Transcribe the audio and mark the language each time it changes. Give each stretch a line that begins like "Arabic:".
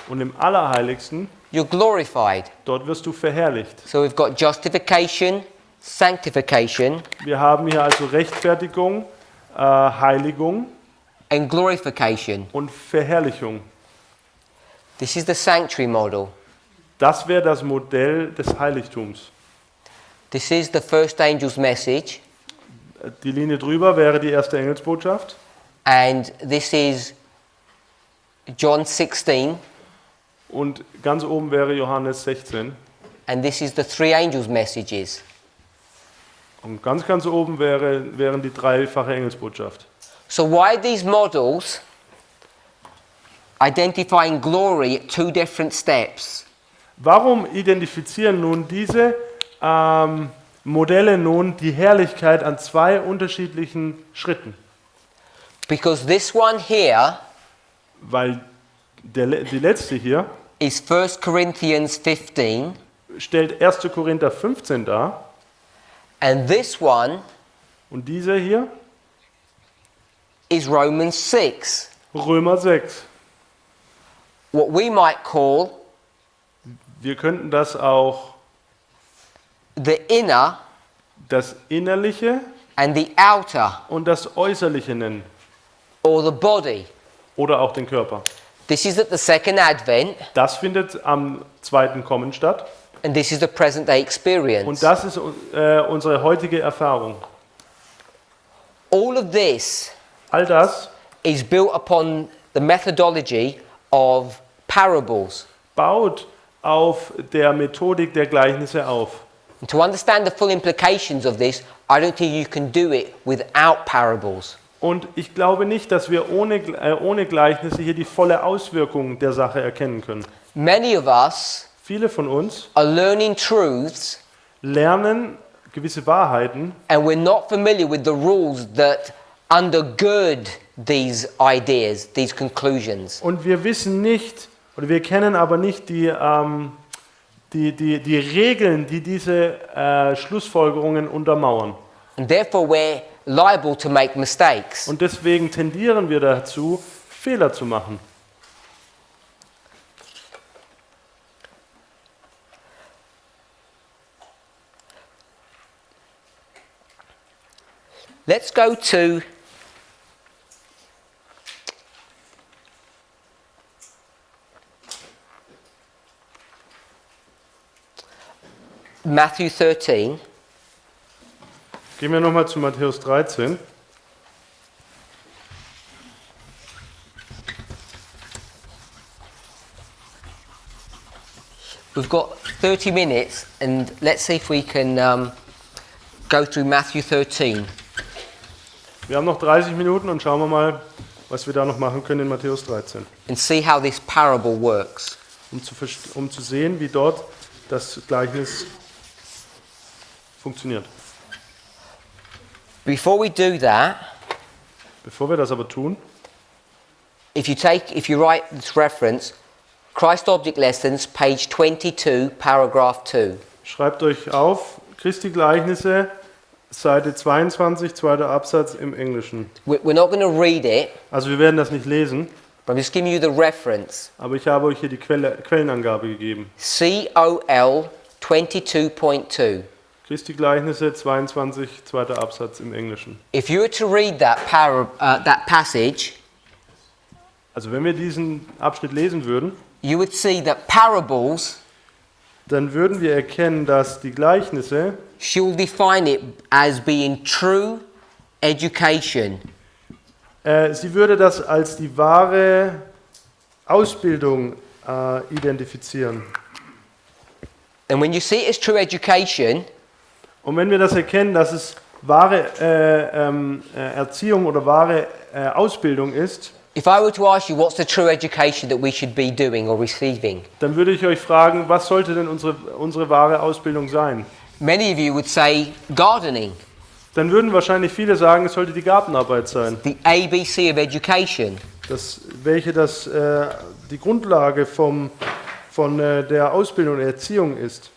German: Und im Allerheiligsten
English: you're glorified.
German: Dort wirst du verherrlicht.
English: So we've got justification, sanctification,
German: Wir haben hier also Rechtfertigung, Heiligung
English: and glorification.
German: und Verherrlichung.
English: This is the sanctuary model.
German: Das wäre das Modell des Heiligtums.
English: This is the first angel's message,
German: Die Linie drüber wäre die erste Engelsbotschaft.
English: and this is John 16,
German: Und ganz oben wäre Johannes 16.
English: and this is the three angels' messages.
German: Und ganz oben wären die dreifache Engelsbotschaft.
English: So why these models identifying glory at two different steps?
German: Warum identifizieren nun diese Modelle nun die Herrlichkeit an zwei unterschiedlichen Schritten?
English: Because this one here
German: Weil die letzte hier
English: is 1 Corinthians 15,
German: stellt 1. Korinther 15 dar
English: and this one
German: und diese hier
English: is Romans 6,
German: Römer 6.
English: what we might call
German: Wir könnten das auch
English: the inner
German: das Innerliche
English: and the outer,
German: und das Äußerliche nennen
English: or the body.
German: oder auch den Körper.
English: This is at the second advent,
German: Das findet am zweiten Kommen statt
English: and this is the present day
German: und
English: experience.
German: das ist unsere heutige Erfahrung.
English: All of this
German: All das
English: is built upon the methodology of parables.
German: baut auf der Methodik der Gleichnisse auf.
English: And to understand the full implications of this, I don't think you can do it without parables.
German: Und ich glaube nicht, dass wir ohne Gleichnisse hier die volle Auswirkung der Sache erkennen können.
English: Many of us
German: Viele von uns
English: are learning truths
German: lernen gewisse Wahrheiten
English: and we're not familiar with the rules that undergird these ideas, these conclusions.
German: und wir wissen nicht, oder wir kennen aber nicht die Regeln, die diese Schlussfolgerungen untermauern.
English: And therefore we're liable to make mistakes.
German: Und deswegen tendieren wir dazu, Fehler zu machen.
English: Let's go to Matthew 13.
German: Gehen wir nochmal zu Matthäus 13.
English: We've got 30 minutes, and let's see if we can go through Matthew 13.
German: Wir haben noch 30 Minuten und schauen wir mal, was wir da noch machen können in Matthäus 13.
English: And see how this parable works.
German: Um zu sehen, wie dort das Gleichnis funktioniert.
English: Before we do that,
German: Bevor wir das aber tun,
English: if you write this reference, Christ Object Lessons, page 22, paragraph 2.
German: schreibt euch auf, Christi Gleichnisse, Seite 22, zweiter Absatz im Englischen.
English: We're not going to read it,
German: Also wir werden das nicht lesen,
English: but I'm just giving you the reference.
German: aber ich habe euch hier die Quellenangabe gegeben.
English: COL 22.2.
German: Christi Gleichnisse 22, zweiter Absatz im Englischen.
English: If you were to read that passage,
German: Also wenn wir diesen Abschnitt lesen würden,
English: you would see that parables,
German: dann würden wir erkennen, dass die Gleichnisse,
English: she'll define it as being true education.
German: sie würde das als die wahre Ausbildung identifizieren.
English: And when you see it as true education,
German: Und wenn wir das erkennen, dass es wahre Erziehung oder wahre Ausbildung ist,
English: if I were to ask you what's the true education that we should be doing or receiving,
German: dann würde ich euch fragen, was sollte denn unsere wahre Ausbildung sein?
English: many of you would say gardening,
German: Dann würden wahrscheinlich viele sagen, es sollte die Gartenarbeit sein,
English: the ABC of education.
German: welche die Grundlage von der Ausbildung und Erziehung ist.